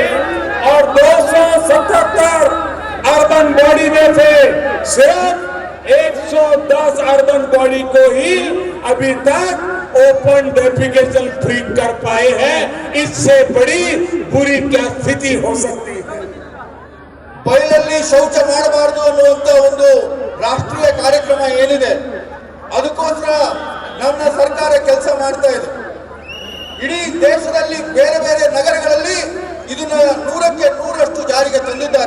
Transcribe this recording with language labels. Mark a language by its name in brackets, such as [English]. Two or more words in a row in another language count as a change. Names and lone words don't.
[Hindi] और 277 [English] urban body [Hindi] में से सिर्फ 110 [English] urban body [Hindi] को ही अभी तक [English] open defecation free [Hindi] कर पाए हैं। इससे बड़ी बुरी क्या स्थिति हो सकती है? [Kannada] ಬಯಲಲ್ಲಿ ಶೌಚ ಮಾಡಬಾರದು ಅನ್ನುವಂತ ಒಂದು ರಾಷ್ಟ್ರೀಯ ಕಾರ್ಯಕ್ರಮ ಏನಿದೆ, ಅದಕ್ಕೋಸ್ಕರ ನಮ್ಮ ಸರ್ಕಾರ ಕೆಲಸ ಮಾಡ್ತಾ ಇದೆ। ಇಡೀ ದೇಶದಲ್ಲಿ ಬೇರೆ ಬೇರೆ ನಗರಗಳಲ್ಲಿ ಇದನ್ನ 100ಕ್ಕೆ 100ರಷ್ಟು ಜಾರಿಗೆ ತಂದಿದ್ದಾರೆ।